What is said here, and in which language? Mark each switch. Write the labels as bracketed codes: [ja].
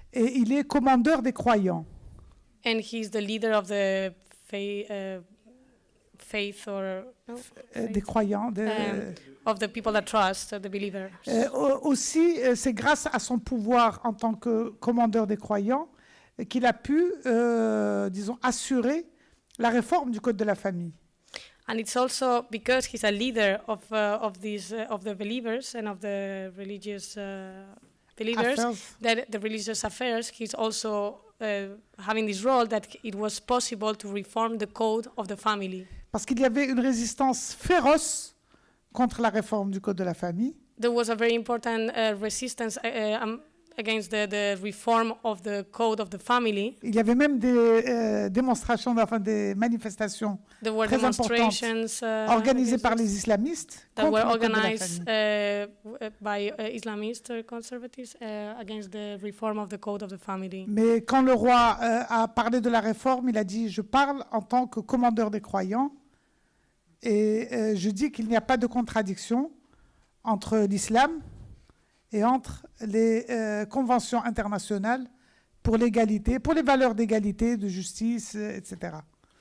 [fr] Et il est commandeur des croyants. [en] And he's the leader of the faith or [fr] des croyants. [en] Of the people that trust, the believers. [fr] Aussi, c'est grâce à son pouvoir en tant que commandeur des croyants qu'il a pu, disons, assurer la réforme du Code de la famille. [en] And it's also because he's a leader of the believers and of the religious believers, that the religious affairs, he's also having this role that it was possible to reform the code of the family. [fr] Parce qu'il y avait une résistance féroce contre la réforme du Code de la famille. [en] There was a very important resistance against the reform of the code of the family. [fr] Il y avait même des démonstrations, des manifestations très importantes organisées par les islamistes [en] that were [fr] contre le Code de la [en] organized by Islamist conservatives against the reform of the code of the family. [fr] Mais quand le roi a parlé de la réforme, il a dit « Je parle en tant que commandeur des croyants et je dis qu'il n'y a pas de contradiction entre l'islam et entre les conventions internationales pour l'égalité, pour les valeurs d'égalité, de justice, etc. »